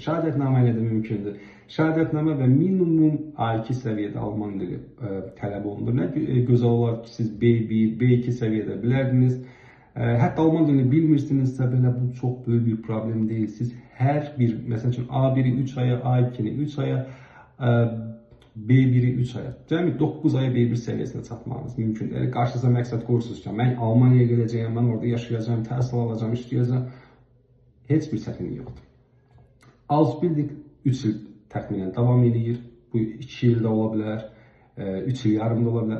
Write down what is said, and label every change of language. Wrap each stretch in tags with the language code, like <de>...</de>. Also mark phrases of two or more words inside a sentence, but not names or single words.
<az>Şəhadətnamə ilə də mümkündür. Şəhadətnamə və minimum A2 səviyyədə Alman dili tələb olunur. Nə gözəl olar ki, siz B1, B2 səviyyədə bilərdiniz. Hətta Alman dilini bilmirsinizsə belə bu çox böyük bir problem deyil. Siz hər bir, məsəl üçün A1-i 3 aya, A2-ni 3 aya, B1-i 3 aya, cəmi 9 aya B1 səviyyəsinə çatmağınız mümkündür. Yəni qarşınıza məqsəd qoyursunuz ki, mən Almaniyaya gələcəyəm, mən orada yaşayacağam, təhsil alacağım, işləyəcəm. Heç bir çətinlik yoxdur. Ausbildung 3 il təxminən davam edir. Bu 2 il də ola bilər, 3 il yarım da ola bilər.</az>